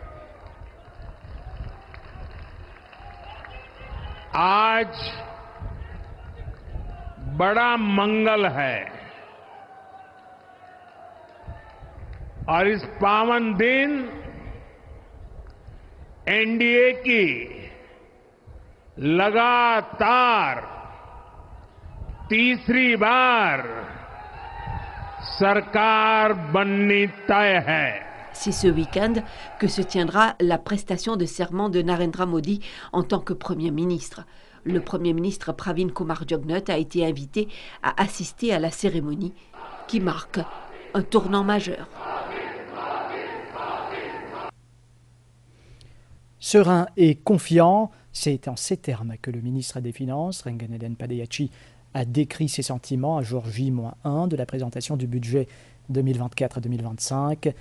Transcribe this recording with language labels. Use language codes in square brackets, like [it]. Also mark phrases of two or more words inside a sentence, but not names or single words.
[hi] आज बड़ा मंगल है और इस पावन दिन एनडीए की लगातार तीसरी बार सरकार बननी तय है। [fr] C'est ce week-end que se tiendra la prestation de serment de Narendra Modi en tant que Premier ministre. Le Premier ministre Pravin Kumar Jugnauth a été invité à assister à la cérémonie qui marque un tournant majeur. Serein et confiant, c'est en ces termes que le ministre des Finances, Renganaden Padayachhi, a décrit ses sentiments à jour J-1 de la présentation du budget 2024-2025.